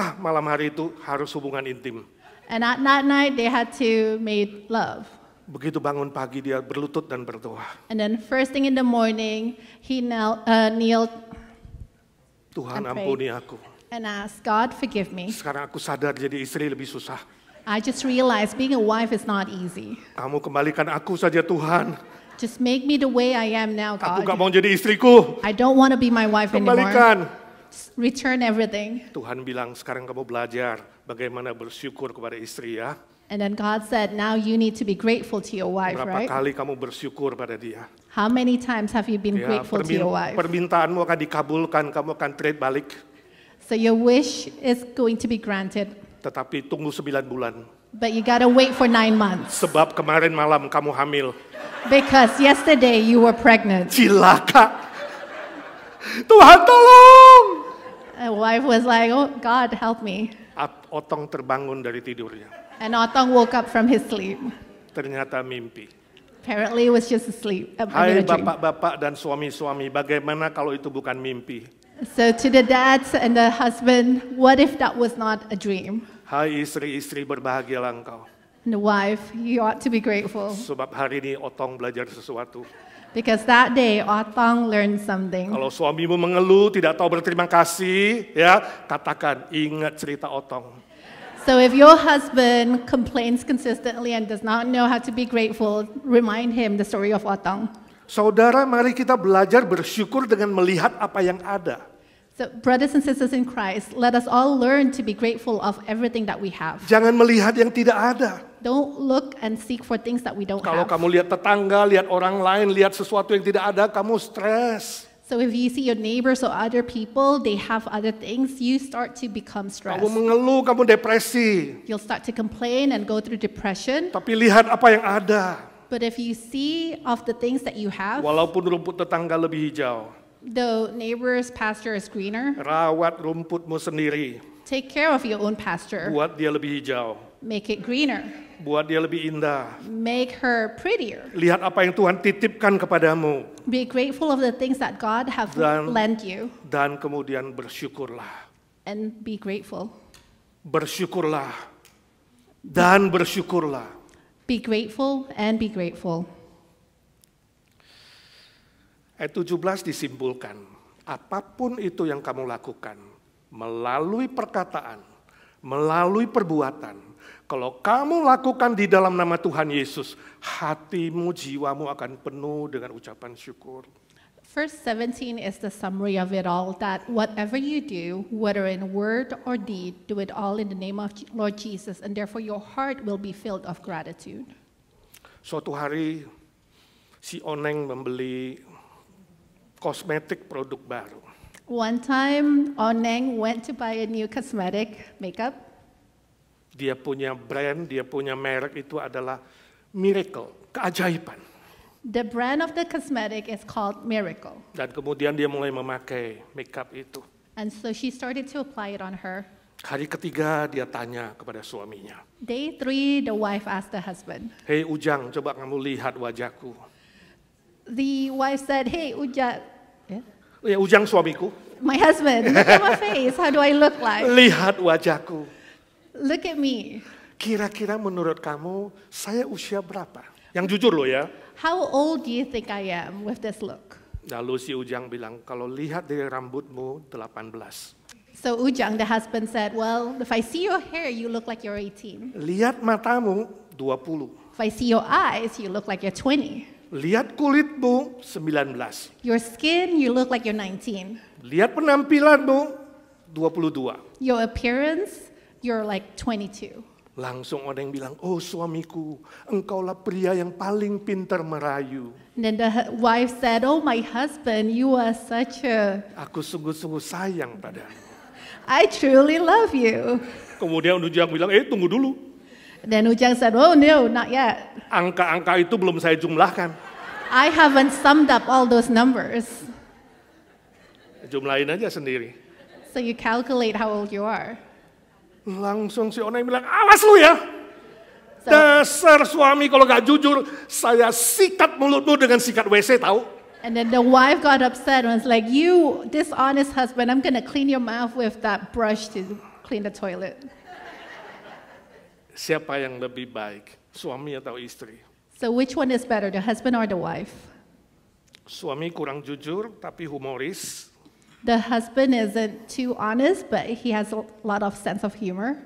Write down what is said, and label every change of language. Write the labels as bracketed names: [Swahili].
[Indonesian] Malam hari itu harus hubungan intim. [English] And at that night they had to make love. [Indonesian] Begitu bangun pagi dia berlutut dan berdoa. [English] And then first thing in the morning, he kneeled [Indonesian] Tuhan [English] and prayed. [Indonesian] ampuni aku. [English] And asked, God, forgive me. [Indonesian] Sekarang aku sadar jadi istri lebih susah. [English] I just realized being a wife is not easy. [Indonesian] Kamu kembalikan aku saja Tuhan. [English] Just make me the way I am now, [Indonesian] Aku gak [English] God. [Indonesian] mau jadi istriku. [English] I don't want to be my wife anymore. [Indonesian] Kembalikan. [English] Just return everything. [Indonesian] Tuhan bilang sekarang kamu belajar bagaimana bersyukur kepada istri ya. [English] And then God said, now you need to be grateful to your wife, [Indonesian] Berapa [English] right? [Indonesian] kali kamu bersyukur pada dia. [English] How many times have you been grateful to your wife? [Indonesian] Permintaanmu akan dikabulkan, kamu akan trade balik. [English] So your wish is going to be granted, [Indonesian] Tetapi tunggu 9 bulan. [English] but you gotta wait for 9 months. [Indonesian] Sebab kemarin malam kamu hamil. [English] Because yesterday you were pregnant. [Indonesian] Cilaka. Tuhan tolong. [English] A wife was like, oh, God, help me. [Indonesian] Otong terbangun dari tidurnya. [English] And Otong woke up from his sleep. [Indonesian] Ternyata mimpi. [English] Apparently it was just a sleep. [Indonesian] Hai [English] a dream. [Indonesian] bapak-bapak dan suami-suami, bagaimana kalau itu bukan mimpi? [English] So to the dads and the husband, what if that was not a dream? [Indonesian] Hai istri-istri, berbahagialah engkau. [English] And the wife, you ought to be grateful. [Indonesian] Sebab hari ini Otong belajar sesuatu. [English] Because that day, Otong learned something. [Indonesian] Kalau suamimu mengeluh, tidak tahu berterima kasih, ya katakan, ingat cerita Otong. [English] So if your husband complains consistently and does not know how to be grateful, remind him the story of Otong. [Indonesian] Saudara, mari kita belajar bersyukur dengan melihat apa yang ada. [English] So, brothers and sisters in Christ, let us all learn to be grateful of everything that we have. [Indonesian] Jangan melihat yang tidak ada. [English] Don't look and seek for things that we don't [Indonesian] Kalau [English] have. [Indonesian] kamu lihat tetangga, lihat orang lain, lihat sesuatu yang tidak ada, kamu stres. [English] So if you see your neighbors or other people, they have other things, you start to become stressed. [Indonesian] Kamu mengeluh, kamu depresi. [English] You'll start to complain and go through depression. [Indonesian] Tapi lihat apa yang ada. [English] But if you see of the things that you have, [Indonesian] Walaupun rumput tetangga lebih hijau, [English] the neighbor's pasture is greener, [Indonesian] rawat rumputmu sendiri. [English] take care of your own pasture. [Indonesian] Buat dia lebih hijau. [English] Make it greener. [Indonesian] Buat dia lebih indah. [English] Make her prettier. [Indonesian] Lihat apa yang Tuhan titipkan kepadamu. [English] Be grateful of the things that God have [Indonesian] Dan- [English] lent you, [Indonesian] Dan kemudian bersyukurlah. [English] and be grateful. [Indonesian] Bersyukurlah. Dan bersyukurlah. [English] Be grateful and be grateful. [Indonesian] Ayat 17 disimpulkan, apapun itu yang kamu lakukan, melalui perkataan, melalui perbuatan, kalau kamu lakukan di dalam nama Tuhan Yesus, hatimu, jiwamu akan penuh dengan ucapan syukur. [English] Verse 17 is the summary of it all, that whatever you do, whether in word or deed, do it all in the name of Lord Jesus, and therefore your heart will be filled of gratitude. [Indonesian] Suatu hari, si Oneng membeli kosmetik produk baru. [English] One time, Oneng went to buy a new cosmetic makeup. [Indonesian] Dia punya brand, dia punya merek itu adalah Miracle, keajaiban. [English] The brand of the cosmetic is called Miracle. [Indonesian] Dan kemudian dia mulai memakai makeup itu. [English] And so she started to apply it on her. [Indonesian] Hari ketiga dia tanya kepada suaminya, [English] Day 3, the wife asked the husband. [Indonesian] "Hei Ujang, coba kamu lihat wajahku." [English] The wife said, hey, Uja, yeah? [Indonesian] Ya Ujang suamiku, [English] My husband, look at my face. How do I look like? [Indonesian] lihat wajahku. [English] Look at me. [Indonesian] Kira-kira menurut kamu saya usia berapa? Yang jujur loh ya. [English] How old do you think I am with this look? [Indonesian] Lalu si Ujang bilang, kalau lihat dari rambutmu 18. [English] So Ujang, the husband, said, well, if I see your hair, you look like you're 18. [Indonesian] Lihat matamu 20. [English] If I see your eyes, you look like you're 20. [Indonesian] Lihat kulitmu 19. [English] Your skin, you look like you're 19. [Indonesian] Lihat penampilanmu 22. [English] Your appearance, you're like 22. [Indonesian] Langsung orang yang bilang, oh suamiku, engkaulah pria yang paling pintar merayu. [English] And then the wife said, oh, my husband, you are such a... [Indonesian] Aku sungguh-sungguh sayang padamu. [English] I truly love you. [Indonesian] Kemudian Ujang bilang, tunggu dulu. [English] Then Ujang said, oh, no, not yet. [Indonesian] Angka-angka itu belum saya jumlahkan. [English] I haven't summed up all those numbers. [Indonesian] Jumlahin aja sendiri. [English] So you calculate how old you are. [Indonesian] Langsung si Oneng bilang, awas lu ya. [English] So, [Indonesian] Dasar suami kalau gak jujur, saya sikat mulutmu dengan sikat WC tahu. [English] and then the wife got upset and was like, you dishonest husband, I'm going to clean your mouth with that brush to clean the toilet. [Indonesian] Siapa yang lebih baik, suami atau istri? [English] So which one is better, the husband or the wife? [Indonesian] Suami kurang jujur tapi humoris, [English] The husband isn't too honest, but he has a lot of sense of humor.